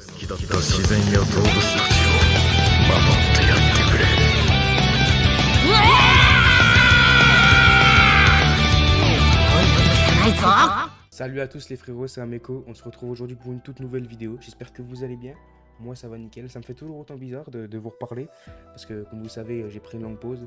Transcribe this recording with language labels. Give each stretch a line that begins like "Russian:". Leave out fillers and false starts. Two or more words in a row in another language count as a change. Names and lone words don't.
Japanese: った自然や動物たちを守ってやってくれ。
French: Salut à tous les frérots, c'est Ameko, on se retrouve aujourd'hui pour une toute nouvelle vidéo, j'espère que vous allez bien. Moi ça va nickel, ça me fait toujours autant bizarre de vous reparler, parce que comme vous savez j'ai pris une longue pause.